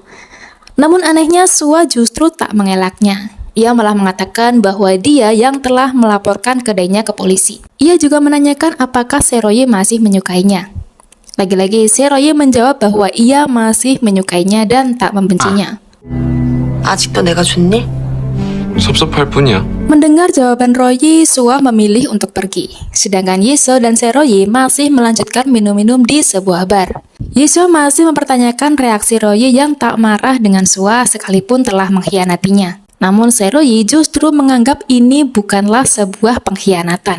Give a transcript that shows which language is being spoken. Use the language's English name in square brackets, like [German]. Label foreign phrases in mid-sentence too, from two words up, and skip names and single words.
[Indonesian] Namun anehnya Sua justru tak mengelaknya. Ia malah mengatakan bahwa dia yang telah melaporkan kedainya ke polisi. Ia juga menanyakan apakah Se-royi masih menyukainya. Lagi-lagi Se-royi menjawab bahwa ia masih menyukainya dan tak membencinya. [Korean] 아직도 내가 좋니? 섭섭할 뿐이야. [Indonesian] Mendengar jawaban Royi, Sua memilih untuk pergi. Sedangkan Yesho dan Se-royi masih melanjutkan minum-minum di sebuah bar. Yesho masih mempertanyakan reaksi Royi yang tak marah dengan Sua sekalipun telah mengkhianatinya. Namun Se-royi justru menganggap ini bukanlah sebuah pengkhianatan.